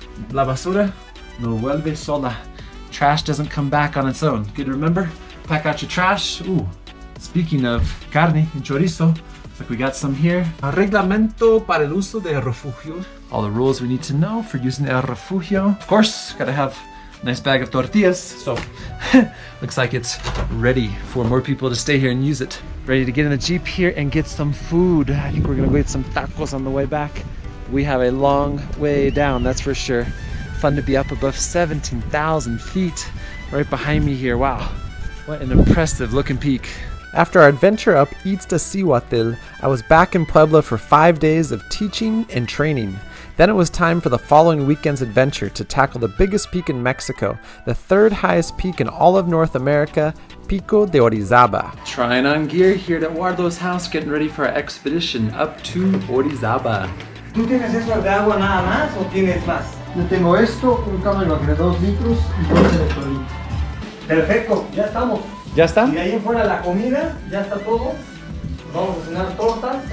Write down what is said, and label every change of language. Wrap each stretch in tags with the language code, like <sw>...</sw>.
<es>La basura no vuelve sola.</es> <en>Trash doesn't come back on its own. Good to remember. Pack out your trash. Ooh, speaking of carne and chorizo, looks like we got some here.</en> <es>Reglamento para el uso de refugio.</es> <en>All the rules we need to know for using</en> <es>el refugio.</es> <en>Of course, gotta have a nice bag of tortillas. So looks like it's ready for more people to stay here and use it. Ready to get in the Jeep here and get some food. I think we're gonna go get some tacos on the way back. We have a long way down, that's for sure. Fun to be up above 17,000 feet right behind me here. Wow, what an impressive looking peak. After our adventure up Iztaccíhuatl, I was back in Puebla for 5 days of teaching and training. Then it was time for the following weekend's adventure to tackle the biggest peak in Mexico, the third highest peak in all of North America, PICO de Orizaba. Trying on gear here at Eduardo's house, getting ready for our expedition up to Orizaba.</en> <es>¿Tú tienes eso de agua nada más o tienes más? Yo tengo esto, un camino de 2 litros y 2 electrolitos. Perfecto, ya estamos. ¿Ya está? Y de ahí en fuera la comida, ya está todo. Vamos a cenar tortas.</es>